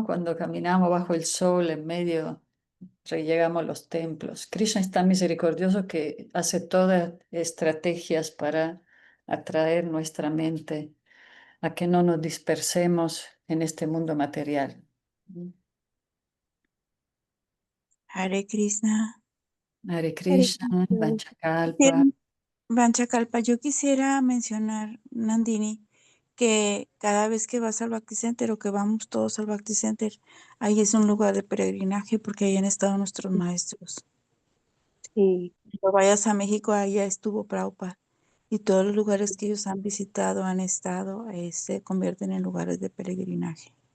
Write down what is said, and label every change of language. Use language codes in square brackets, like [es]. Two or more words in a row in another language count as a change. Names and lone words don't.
[es] Cuando caminamos bajo el sol, en medio, llegamos a los templos. Krishna es tan misericordioso que hace todas estrategias para atraer nuestra mente a que no nos dispersemos en este mundo material. [sa] Hare Krishna. Hare Hare Krishna, Krishna. [es] Vanchakalpa. Bien, Vanchakalpa, yo quisiera mencionar, Nandini, que cada vez que vas al Bhakti Center o que vamos todos al Bhakti Center, ahí es un lugar de peregrinaje porque ahí han estado nuestros maestros. Sí, Cuando vayas a México, allá estuvo Prabhupada. Y todos los lugares que ellos han visitado, han estado, se convierten en lugares de peregrinaje.